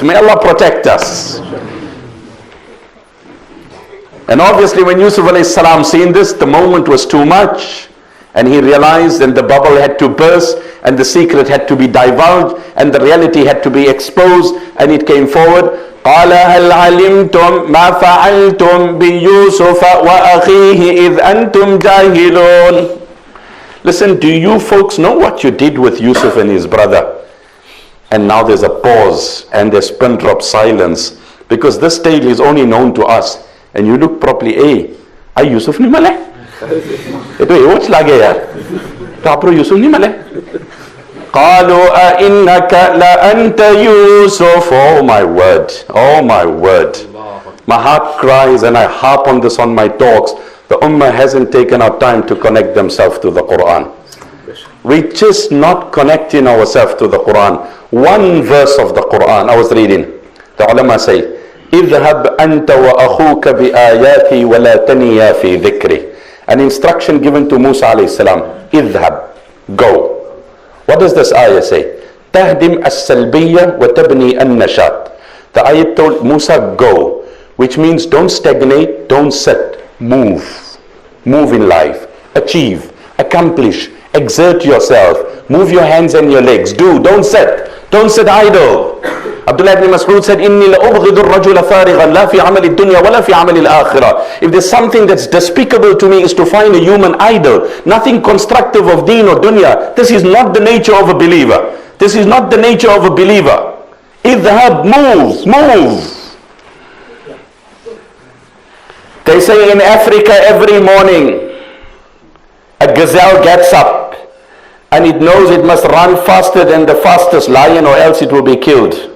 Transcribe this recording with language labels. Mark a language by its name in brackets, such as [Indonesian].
[English] May Allah protect us. And obviously when Yusuf alayhi salam seen this, the moment was too much. And he realized, and the bubble had to burst, and the secret had to be divulged, and the reality had to be exposed, and it came forward. [Arabic] قال هل علمتم ما فعلتم بيوسف وأخيه إذ أنتم جاهلون. [English] Listen, do you folks know what you did with Yusuf and his brother? And now there's a pause and there's pin drop silence, because this tale is only known to us. And you look properly, hey, ay Yusuf ni male? Ito watch lagi ya. Tapro Yusuf ni male? [Arabic] قالوا أئنك لأنت يوسف. [English] Oh my word, oh my word. My heart cries, and I harp on this on my talks. The Ummah hasn't taken our time to connect themselves to the Quran. We're just not connecting ourselves to the Quran. One verse of the Quran I was reading, the ulama say, [Arabic] اذهب أنت وأخوك بآياتي ولا تنيا في ذكري. [English] An instruction given to Musa alayhi salam. [Arabic] اذهب, [English] go. What does this ayah say? [Arabic] تهدم السلبية وتبني النشاط. [English] The ayah told Musa, go, which means don't stagnate, don't sit, move. Move in life, achieve, accomplish, exert yourself, move your hands and your legs, don't sit idle. Abdullah ibn Mas'ud said, [Arabic] إِنِّي لَأُبْغِضُ الرَّجُلَ فَارِغًا لَا فِي عَمَلِ الدُّنْيَا وَلَا فِي عَمَلِ الْآخِرَةِ. [English] If there's something that's despicable to me is to find a human idol, nothing constructive of deen or dunya. This is not the nature of a believer. This is not the nature of a believer. Idhab, move. They say in Africa every morning, a gazelle gets up and it knows it must run faster than the fastest lion or else it will be killed.